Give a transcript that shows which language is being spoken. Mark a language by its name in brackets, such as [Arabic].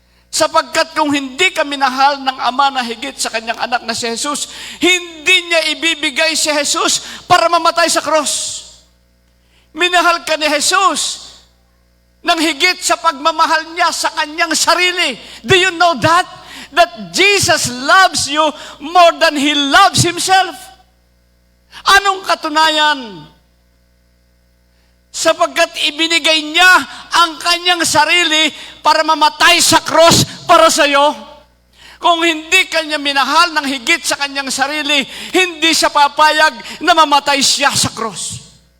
[Filipino] Sapagkat kung hindi ka minahal ng Ama na higit sa Kanyang anak na si Jesus, hindi niya ibibigay si Jesus para mamatay sa cross. Minahal ka ni Jesus ng higit sa pagmamahal niya sa Kanyang sarili. [English] Do you know that? That Jesus loves you more than He loves Himself. [Filipino] Anong katunayan? Sapagkat ibinigay niya ang Kanyang sarili para mamatay sa cross para sa iyo. Kung hindi Kanya minahal ng higit sa Kanyang sarili, hindi siya papayag na mamatay siya sa cross.